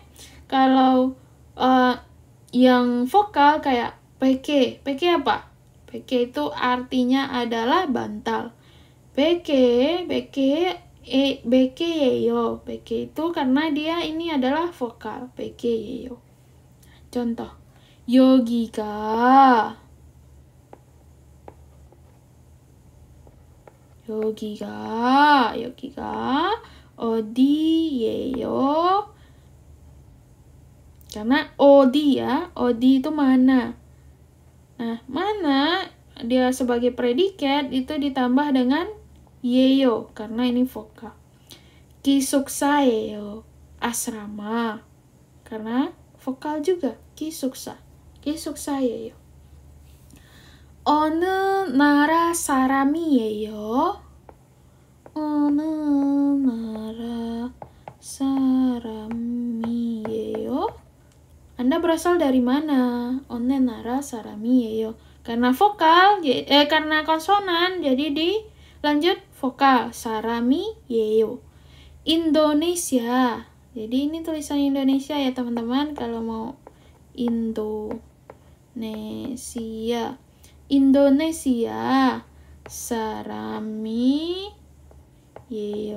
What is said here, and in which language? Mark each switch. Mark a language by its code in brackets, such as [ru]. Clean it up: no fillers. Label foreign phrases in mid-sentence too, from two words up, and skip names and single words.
[id] Kalau yang vokal kayak peke, peke apa? Peke itu artinya adalah bantal. [ko] 베개, 베개예요. [id] Beke itu karena dia ini adalah vokal, [ko] 베개예요. [id] Contoh. [ko] 여기가 어디예요? [id] Karena odi ya, odi itu mana. Nah, mana dia sebagai predikat itu ditambah dengan yeyo karena ini vokal. 기숙사예요, asrama karena vokal juga 기숙사. [ko] 기숙사예요. 어느 나라 사람이에요? 어느 나라 사람이에요? [id] Anda berasal dari mana? [ko] 어느 나라 사람이에요? [id] Karena vokal, karena konsonan, jadi dilanjut vokal. [ko] 사람이에요. Indonesia. [id] Jadi ini tulisan Indonesia ya teman-teman. Kalau mau Indonesia 사람이에요.